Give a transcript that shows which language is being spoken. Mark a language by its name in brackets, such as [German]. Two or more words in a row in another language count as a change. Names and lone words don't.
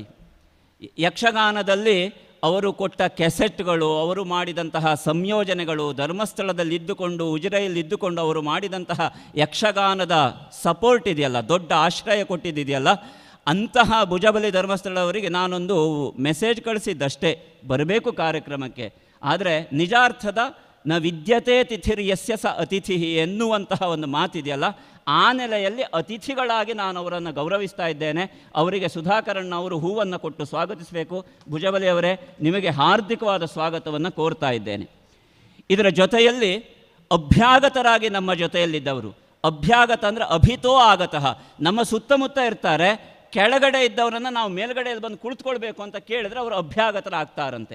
[Kannada] ಯಕ್ಷಗಾನದಲ್ಲಿ ಅವರು ಕೊಟ್ಟ ಕೆಸೆಟ್ಗಳು, ಅವರು ಮಾಡಿದಂತಹ ಸಂಯೋಜನೆಗಳು, ಧರ್ಮಸ್ಥಳದಲ್ಲಿದ್ದುಕೊಂಡು ಉಜಿರೆಯಲ್ಲಿದ್ದುಕೊಂಡು ಅವರು ಮಾಡಿದಂತಹ ಯಕ್ಷಗಾನದ ಸಪೋರ್ಟ್ ಇದೆಯಲ್ಲ, ದೊಡ್ಡ ಆಶ್ರಯ ಕೊಟ್ಟಿದೆಯಲ್ಲ, ಅಂತಹ ಭುಜಬಲಿ ಧರ್ಮಸ್ಥಳವರಿಗೆ ನಾನೊಂದು ಮೆಸೇಜ್ ಕಳಿಸಿದ್ದಷ್ಟೇ, ಬರಬೇಕು ಕಾರ್ಯಕ್ರಮಕ್ಕೆ. ಆದರೆ ನಿಜಾರ್ಥದ [Sanskrit] ನ ವಿದ್ಯತೆ ತಿಥಿರ್ ಯಸ್ಯ ಸ ಅತಿಥಿ [Kannada] ಎನ್ನುವಂತಹ ಒಂದು ಮಾತಿದೆಯಲ್ಲ, ಆ ನೆಲೆಯಲ್ಲಿ ಅತಿಥಿಗಳಾಗಿ ನಾನು ಅವರನ್ನು ಗೌರವಿಸ್ತಾ ಇದ್ದೇನೆ. ಅವರಿಗೆ ಸುಧಾಕರಣ್ಣ ಅವರು ಹೂವನ್ನು ಕೊಟ್ಟು ಸ್ವಾಗತಿಸಬೇಕು. ಭುಜಬಲಿ ಅವರೇ, ನಿಮಗೆ ಹಾರ್ದಿಕವಾದ ಸ್ವಾಗತವನ್ನು ಕೋರ್ತಾ ಇದ್ದೇನೆ. ಇದರ ಜೊತೆಯಲ್ಲಿ ಅಭ್ಯಾಗತರಾಗಿ ನಮ್ಮ ಜೊತೆಯಲ್ಲಿದ್ದವರು, ಅಭ್ಯಾಗತ ಅಂದರೆ [Sanskrit] ಅಭಿತೋ ಆಗತಃ, [Kannada] ನಮ್ಮ ಸುತ್ತಮುತ್ತ ಇರ್ತಾರೆ, ಕೆಳಗಡೆ ಇದ್ದವರನ್ನು ನಾವು ಮೇಲ್ಗಡೆಯಲ್ಲಿ ಬಂದು ಕುಳಿತುಕೊಳ್ಬೇಕು ಅಂತ ಕೇಳಿದ್ರೆ ಅವರು ಅಭ್ಯಾಗತರಾಗ್ತಾರಂತೆ.